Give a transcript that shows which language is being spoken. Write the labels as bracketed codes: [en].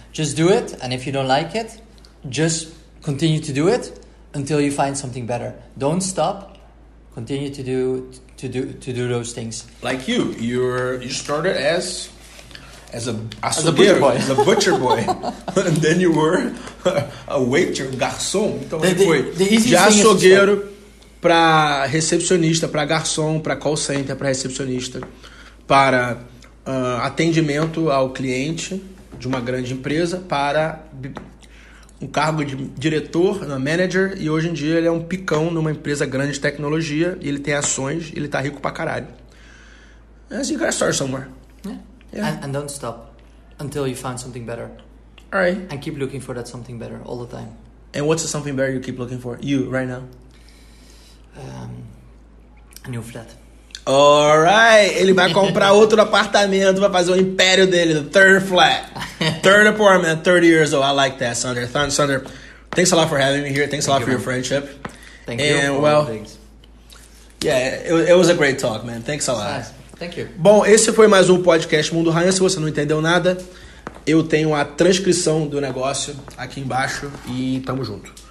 [en] Just do it, and if you don't like it, just continue to do it until you find something better. Don't stop. Continue to do those things. Like you started as a butcher boy, and then you were a waiter, garçom. [pt] Então foi de açougueiro para recepcionista, para garçom, para call center, para recepcionista, para atendimento ao cliente de uma grande empresa, para um cargo de diretor, manager, e hoje em dia ele é um picão numa empresa grande de tecnologia, e ele tem ações, e ele tá rico pra caralho. [en] So you gotta start somewhere. Yeah. And don't stop until you find something better. All right. And keep looking for that something better all the time. And what's the something better you keep looking for? You, right now? A new flat. Alright, [pt] ele vai comprar outro apartamento, vai fazer o império dele, [en] the third flat, third apartment, 30 years old. I like that, Sander. Sander, thanks a lot for having me here. Thanks a lot for your friendship. Thank you. And well, yeah, it was a great talk, man. Thanks a lot. Nice. Thank you. [pt] Bom, esse foi mais um podcast Mundoraiam. Se você não entendeu nada, eu tenho a transcrição do negócio aqui embaixo e tamo junto.